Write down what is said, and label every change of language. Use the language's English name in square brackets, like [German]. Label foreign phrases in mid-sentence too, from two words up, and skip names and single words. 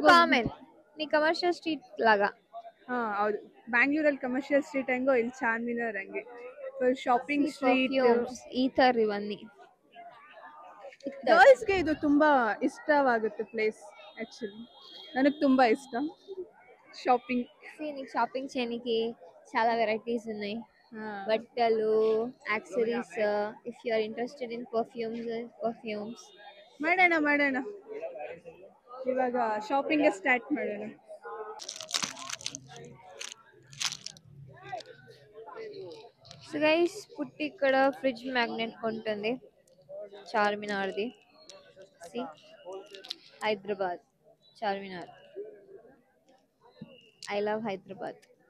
[Telugu] కామన్. నీ కమర్షియల్ స్ట్రీట్ లాగ. [Kannada] ಹೌದು, ಬ್ಯಾಂಗ್ಳೂರಲ್ಲಿ ಕಮರ್ಷಿಯಲ್ ಸ್ಟ್ರೀಟ್ ಹೆಂಗೋ ಇಲ್ಲಿ ಚಾರ್ಮಿನಾರ್ ಹಂಗೆ [English] shopping street. [Kannada] ಈ ತರ ಇವನ್ನಿ ಗರ್ಲ್ಸ್ಗೆ ಇದು ತುಂಬಾ ಇಷ್ಟವಾಗುತ್ತೆ ಪ್ಲೇಸ್. ಯಾಕ್ಚುವಲ್ಲೀ ನನಗೆ ತುಂಬಾ ಇಷ್ಟ ಶಾಪಿಂಗ್. [Telugu] నీకు షాపింగ్ చేయడానికి చాలా వెరైటీస్ ఉన్నాయి. బట్టలు, యాక్సెసరీస్. [English] If you are interested in perfumes [Kannada] ಮಾಡೋಣ. ಇವಾಗ ಶಾಪಿಂಗ್ ಸ್ಟಾರ್ಟ್ ಮಾಡೋಣ. [Telugu] గైస్ పుట్టి ఇక్కడ [English] fridge magnet [Telugu] కొంటుంది చార్మినార్ది. హైదరాబాద్ చార్మినార్. [English] I love Hyderabad.